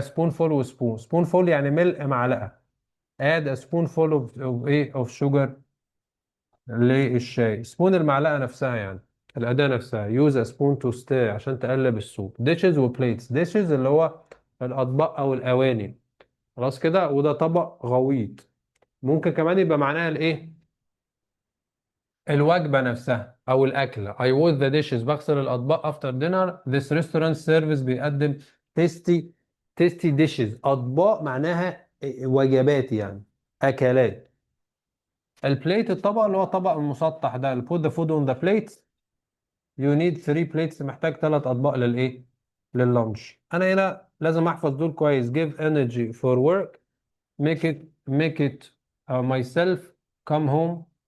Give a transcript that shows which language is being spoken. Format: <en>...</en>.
<ar>spoonful و spoonful يعني ملء معلقة.</ar> <en>add a spoonful of sugar</en> <ar>للشاي. سبون المعلقة نفسها يعني، الأداة نفسها.</ar> <en>use a spoon to stir،</en> <ar>عشان تقلب السوب. dishes و plates، dishes اللي هو الأطباق أو الأواني. خلاص كده. وده طبق غويط. ممكن كمان يبقى معناها الوجبة نفسها أو الأكلة.</ar> <en>I wash the dishes،</en> <ar>بغسل الأطباق.</ar> <en>after dinner this restaurant service، بيقدم tasty dishes،</en> <ar>أطباق معناها وجبات يعني، أكلات. البليت الطبق اللي هو طبق المسطح ده.</ar> <en>put the food on the plate، you need 3 plates،</en> <ar>محتاج 3 أطباق لللانش. أنا هنا لازم أحفظ دول كويس.</ar> <en>give energy for work، make it myself، come home.</en>